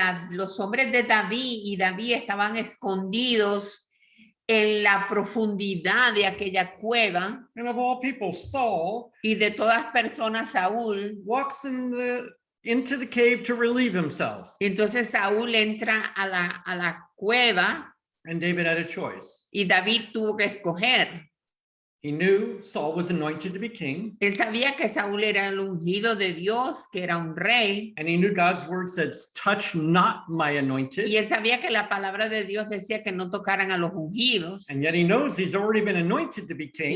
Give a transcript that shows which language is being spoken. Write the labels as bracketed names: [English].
[Spanish] Los hombres de David y David estaban escondidos en la profundidad de aquella cueva. [English] And of all people, Saul [Spanish] Y de todas personas, Saúl. [English] walks into the cave to relieve himself. [Spanish] Entonces Saúl entra a la cueva. [English] And David had a choice. [Spanish] Y David tuvo que escoger. [English] He knew Saul was anointed to be king. [Spanish] Él sabía que Saúl era el ungido de Dios, que era un rey. [English] And he knew God's word said, touch not my anointed. [Spanish] Y él sabía que la palabra de Dios decía que no tocaran a los ungidos. [English] And yet he knows he's already been anointed to be king.